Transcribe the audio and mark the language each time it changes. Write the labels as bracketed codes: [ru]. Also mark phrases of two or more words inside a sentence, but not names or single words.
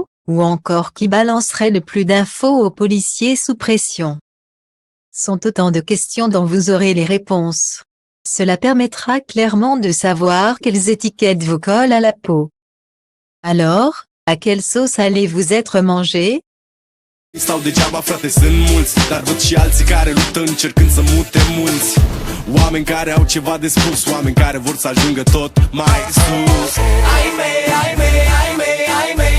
[fr] Ou encore qui balancerait le plus d'infos aux policiers sous pression? Sont autant de questions dont vous aurez les réponses. Cela permettra clairement de savoir quelles étiquettes vous collent à la peau. Alors, à quelle sauce allez-vous être mangé? [ro] Stau degeaba, frate, sunt mulți, dar văd și alții care luptă încercând să mute munți. Oameni care au ceva de spus, oameni care vor să ajungă tot mai sus. Ai mei, ai mei, ai mei, ai